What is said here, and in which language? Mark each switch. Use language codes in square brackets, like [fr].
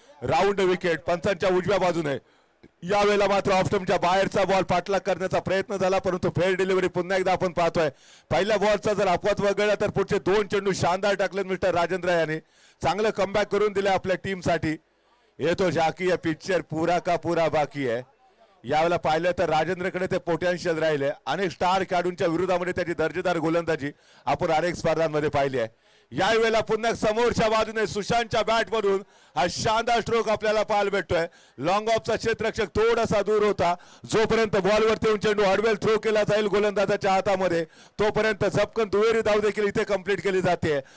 [mr] Round wicket पंचांच्या उजव्या बाजूने यावेळेला मात्र ऑफ स्टंपच्या बाहेरचा बॉल पाठलाग करण्याचा प्रयत्न झाला, परंतु फेल डिलिव्हरी पुन्हा एकदा आपण पाहतोय। पहिल्या बॉलचा जर अपवाद वगळला तर पुढचे 2 चेंडू शानदार टाकलेत मिस्टर राजेंद्र यांनी। चांगलं कमबॅक करून दिले आपल्या टीमसाठी। [hi] ये तो झाकी है पिक्चर पूरा का पूरा बाकी है। [mr] यावेळेला पाहिलं तर राजेंद्रकडे ते पोटेन्शियल राहिले। अनेक स्टार खेळाडूंच्या विरोधामध्ये त्याची दर्जेदार गोलंदाजी आपण अनेक स्पर्धांमध्ये पाहिली आहे। यावेळेला पुन्हा समोरच्या बाजूने सुशांतच्या बॅटवरून हा शानदार स्ट्रोक आपल्याला पाहायला भेटतोय। लॉंग ऑफचा क्षेत्ररक्षक थोडासा दूर होता, जोपर्यंत बॉलवरती येऊन चेंडू हडवेल थ्रो केला जाईल गोलंदाजाच्या हातामध्ये तोपर्यंत झपकन दुहेरी धाव देखील इथे कंप्लीट केली जाते।